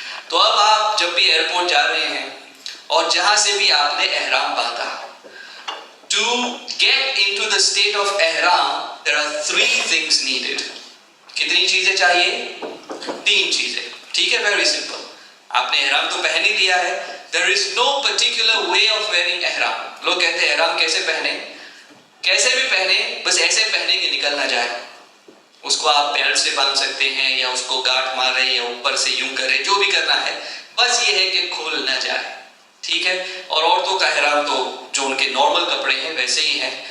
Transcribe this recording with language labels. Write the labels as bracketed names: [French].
[Urdu] تو اب آپ جب بھی ایئرپورٹ جا رہے ہیں اور جہاں سے بھی آپ نے احرام باندھا، [English] to get into the state of ihram there are 3 things needed. [Urdu] کتنی چیزیں چاہیے؟ 3 چیزیں، ٹھیک ہے. [English] Very simple. [Urdu] آپ نے احرام تو پہن ہی لیا ہے. [English] there is no particular way of wearing ihram. [Urdu] لوگ کہتے ہیں احرام کیسے پہنے، کیسے بھی پہنے، بس ایسے پہنے کہ نکل نہ جائے. اس کو آپ بیلٹ سے باندھ سکتے ہیں یا اس کو گاٹھ مارے یا اوپر سے یوں کرے، جو بھی کرنا ہے، بس یہ ہے کہ کھول نہ جائے، ٹھیک ہے. اور عورتوں کا احرام تو جو ان کے نارمل کپڑے ہیں ویسے ہی ہیں.